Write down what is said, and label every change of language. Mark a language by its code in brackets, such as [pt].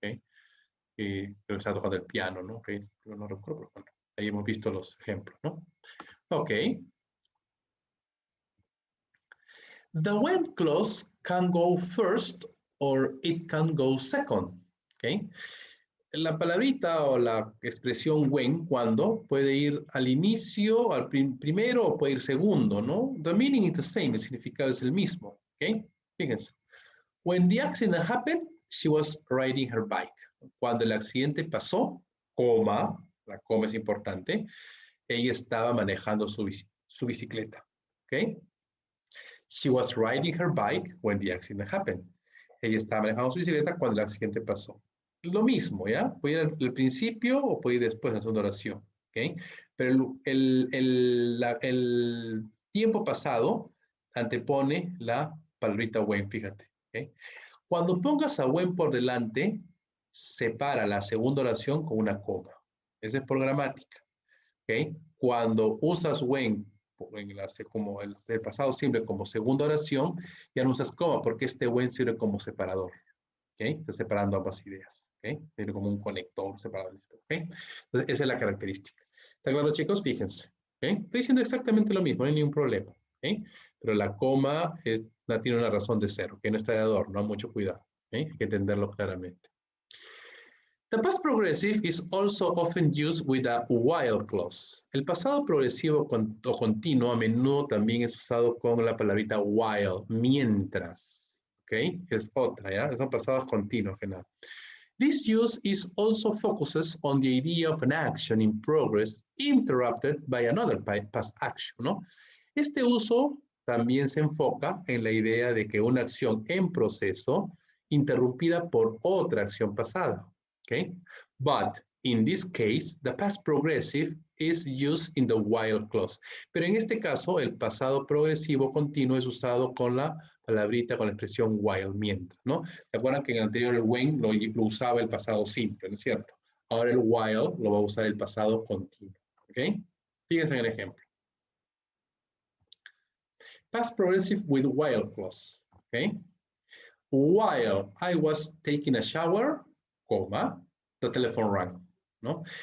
[es] Creo que estaba tocando el piano, ¿no? ¿Ok? No recuerdo, pero bueno, ahí hemos visto los ejemplos, ¿no? Ok. [en] The when clause can go first or it can go second. ¿Okay? [es] La palabrita o la expresión when, cuando, puede ir al inicio, al primero o puede ir segundo, ¿no? [en] The meaning is the same, [es] el significado es el mismo. ¿Okay? Fíjense. [en] When the accident happened, she was riding her bike. [es] Cuando el accidente pasó, coma, la coma es importante, ella estaba manejando su bicicleta. ¿Ok? [en] She was riding her bike when the accident happened. [es] Ella estaba manejando su bicicleta cuando el accidente pasó. Lo mismo, ¿ya? Puede ir al principio o puede ir después en la segunda oración. ¿Ok? Pero el tiempo pasado antepone la palabrita when, fíjate. ¿Ok? Cuando pongas a when por delante, separa la segunda oración con una coma. Esa es por gramática. ¿Ok? Cuando usas when como el pasado simple como segunda oración, ya no usas coma porque este when sirve como separador. ¿Okay? Está separando ambas ideas. ¿Okay? Tiene como un conector separado. ¿Okay? Entonces, esa es la característica. ¿Está claro, chicos? Fíjense. ¿Okay? Estoy diciendo exactamente lo mismo, no hay ningún problema. ¿Okay? Pero la coma tiene una razón de ser, que no está de adorno, mucho cuidado. ¿Okay? Hay que entenderlo claramente. [en] The past progressive is also often used with a while clause. [es] El pasado progresivo o continuo a menudo también es usado con la palabrita while, mientras. ¿Ok? Es otra, ¿ya? Son pasados continuos, que nada. [en] This use is also focuses on the idea of an action in progress interrupted by another past action, ¿no? [es] Este uso también se enfoca en la idea de que una acción en proceso interrumpida por otra acción pasada. Okay? [en] But in this case, the past progressive is used in the while clause. [es] Pero en este caso, el pasado progresivo continuo es usado con la palabrita, con la expresión while, mientras, ¿no? ¿Se acuerdan que en el anterior el when lo usaba el pasado simple, ¿no es cierto? Ahora el while lo va a usar el pasado continuo. ¿Ok? Fíjense en el ejemplo. [en] Past progressive with while clause. ¿Ok? While I was taking a shower, coma, the telephone rang, ¿no?